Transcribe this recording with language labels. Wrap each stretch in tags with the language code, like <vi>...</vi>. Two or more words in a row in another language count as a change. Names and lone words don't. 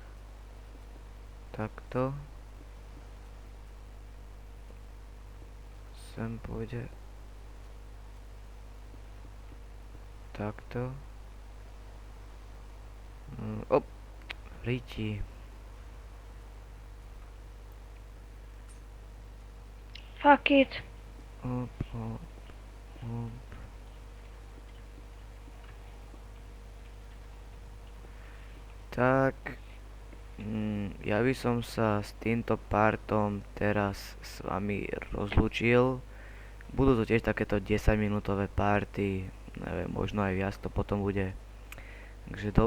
<sk>Takto. Sem pôjde. Takto. Riti.</sk> <en>Fuck it. Op.</en> <sk>Tak, ja by som sa s týmto partom teraz s vami rozlúčil. Budú to tiež takéto 10 minútové party, neviem, možno aj viac to potom bude.</sk>